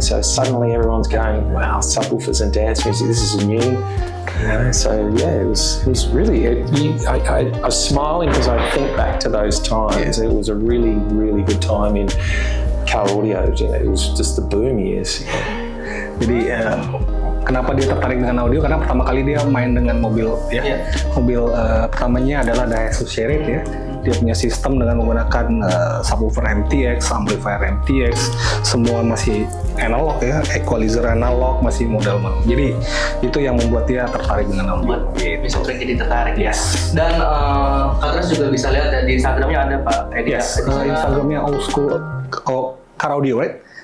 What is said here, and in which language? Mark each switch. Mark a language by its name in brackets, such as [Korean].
[English] So suddenly everyone's going, wow, subwoofers and dance music, this is new. So yeah, it was really. I was smiling because I think back to those times. Yeah. It was a really, really good time in car audio. It was just the boom years. [Indonesian] Jadi kenapa dia tertarik dengan audio? Karena pertama kali dia main dengan mobil, mobil pertamanya adalah Daihatsu Charade ya. Dia punya sistem dengan menggunakan subwoofer MTX, amplifier MTX, semua masih analog ya, equalizer analog, masih model. Jadi itu yang membuat dia tertarik dengan audio. Bisa jadi tertarik. Yes. Dan kalian juga bisa lihat di Instagramnya ada Pak Edi. [English] Yes. [Indonesian] Instagramnya Old School Car Audio, right?